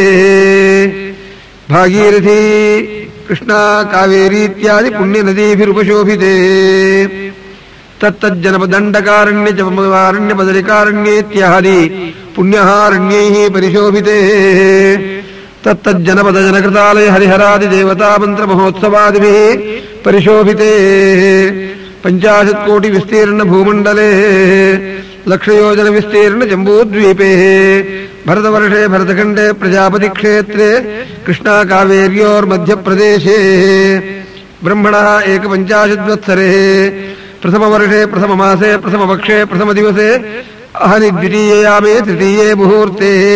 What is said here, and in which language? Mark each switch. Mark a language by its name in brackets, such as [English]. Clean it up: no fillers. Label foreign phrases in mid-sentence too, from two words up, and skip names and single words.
[Sanskrit] ಭಾಗೀರಥಿ ಕೃಷ್ಣಾ ಕಾವೇರಿ ಇತ್ಯಾದಿ ಪುಣ್ಯ ನದೀಭಿರುಪಶೋಭಿತೆ ತತ್ತಜ್ಜನಪದಂಡಕಾರಣ್ಯ ಚಮವಾರಣ್ಯ ಬದರಿಕಾರಣ್ಯ ಇತ್ಯಾದಿ ಪುಣ್ಯಹಾರಣ್ಯೈಃ ಪರಿಶೋಭಿತೆ ತತ್ತಜ್ಜನಪದ ಜನಕೃತಾಲಯ ಹರಿಹರಾದಿ ದೇವತಾ ಮಂತ್ರ ಮಹೋತ್ಸವಾದಿಭಿಃ ಪರಿಶೋಭಿತೆ 50 ಕೋಟಿ ವಿಸ್ತೀರ್ಣ ಭೂಮಂಡಲೆ ಲಕ್ಷಯೋಜನ ವಿಸ್ತೀರ್ಣ ಜಂಬೂದ್ವೀಪೆ ಭರತವರ್ಷೆ ಭರತಖಂಡೆ ಪ್ರಜಾಪತಿ ಕ್ಷೇತ್ರೆ ಕೃಷ್ಣಾ ಕಾವೇರ್ಯೋರ್ ಮಧ್ಯಪ್ರದೇಶೆ ಬ್ರಹ್ಮಣಃ 51 ವತ್ಸರೆ ಪ್ರಥಮ ವರ್ಷೆ ಪ್ರಥಮ ಮಾಸೆ ಪ್ರಥಮ ಪಕ್ಷೆ ಪ್ರಥಮ ದಿವಸೆ ಅಹನಿ ದ್ವಿತೀಯಯಾಮೇ ತೃತೀಯೇ ಮುಹೂರ್ತೆ